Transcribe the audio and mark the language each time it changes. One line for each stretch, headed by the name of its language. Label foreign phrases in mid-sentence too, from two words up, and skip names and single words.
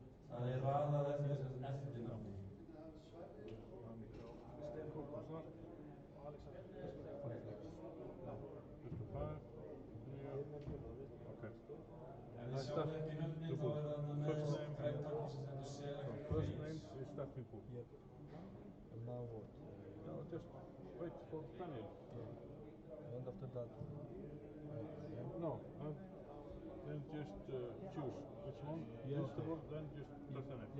Icelandic: Það er raðað eftir eftirnafni. Stefán Varsnar og Alexander. Okay. Ef þið sjáum ekki nöfnin, þá er það með græntakki sem stendur Select
English: First Players. name is starting pool. Yep. And now what? No, just wait for Daniel. Yeah. And after that? No, then just choose which one. Yeah, This okay. one, then just press the name.